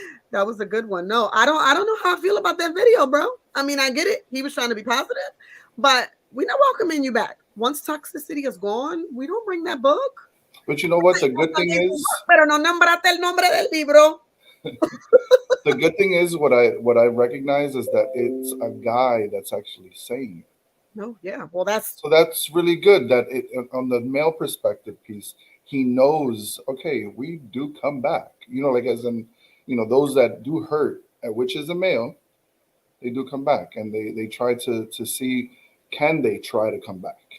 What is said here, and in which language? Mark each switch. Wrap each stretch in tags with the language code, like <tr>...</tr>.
<en>That was a good one. No, I don't know how I feel about that video, bro. I mean, I get it. He was trying to be positive, But we're not welcoming you back. Once toxicity is gone, we don't bring that book. But you know what? The good thing is,</en> <es>Pero no nombrate el nombre del libro.</es> <en>the good thing is what I recognize is that it's a guy that's actually saying it. No, yeah. Well, that's So that's really good that it on the male perspective piece, he knows, okay, we do come back. Like as in, those that do hurt, which is a male, they do come back and they try to see, can they try to come back?</en>